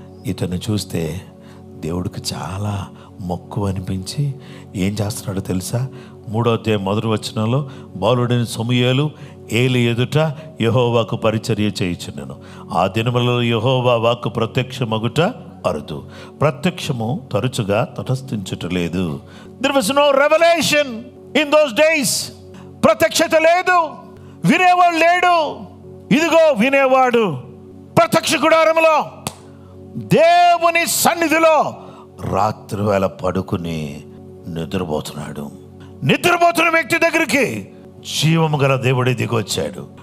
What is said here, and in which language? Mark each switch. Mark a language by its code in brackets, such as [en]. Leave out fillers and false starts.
[te] ఇతను చూస్తే దేవుడికి చాలా మక్కువ అనిపించి ఏం చేస్తున్నాడో తెలుసా? 3వ అధ్యాయం 1వ వచనంలో, బాలుడైన సమూయేలు ఏలి ఎదుట యెహోవాకు పరిచర్య చేయుచుండెను. ఆ దినములలో యెహోవా వాక్కు ప్రత్యక్షమగుట అరుదు, ప్రత్యక్షము తరచుగా తటస్థించుటలేదు. [en] There was no revelation in those days. [te] ప్రత్యక్షత లేదు, వినేవాడు లేడు. ఇదిగో వినేవాడు ప్రత్యక్ష గుడారములో దేవుని సన్నిధిలో రాత్రి వేళ పడుకుని నిద్రపోతున్నాడు. నిద్రపోతున్న వ్యక్తి దగ్గరికి జీవము గల దేవుడి దిగొచ్చాడు.